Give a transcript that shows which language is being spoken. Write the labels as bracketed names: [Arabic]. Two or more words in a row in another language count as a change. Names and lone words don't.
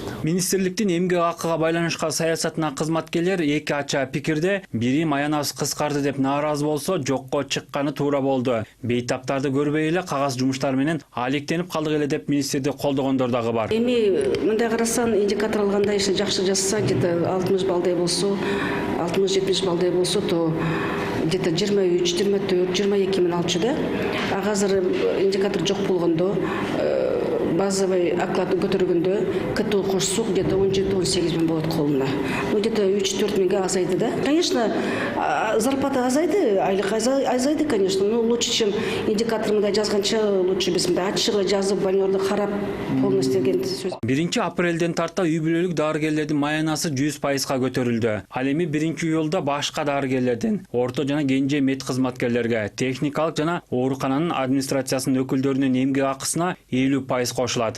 [Kyrgyz] Министрликтин эмгек акыга байланышкан саясатына кызматкерлер эки ача пикирде, бири маянасы кыскарды деп нааразы болсо, жокко чыкканы туура болду. Бейтаптарды көрбөй эле кагаз жумуштар менен алектенип калдык эле деп министрди колдогондор дагы бар. Эми мындай карасаң, индикатор алганда иши жакшы жазса, где-то 60 балдай болсо, 60-70 балдай болсо, [Russian] то где-то [Kyrgyz] 23, 24, 22 мен алчу да. А азыр индикатор жок болгондо, [Russian] базовый оклад [Kyrgyz] көтөргөндө КТУ кошсо где-то 17-18 болот колуна. [Russian] Ну где-то [Kyrgyz] 3-4 миңге азайды да. [Russian] Конечно, зарплата [Kyrgyz] азайды, айлык азайды, [Russian] конечно, но лучше, чем индикатор [Kyrgyz] мындай жазганча, лучше биз мындай ачык жазып, банерди карап полностью деген сөз. 1 апрелден тарта үй бүлөлүк дарыгерлердин маянасы 100%га көтөрүлдү. Ал эми 1-июлда башка дарыгерлердин, орто жана кенже мед кызматкерлерге, техникалык жана оорукананын администрациясынын өкүлдөрүнүн эмгек акысына 50% кошулат.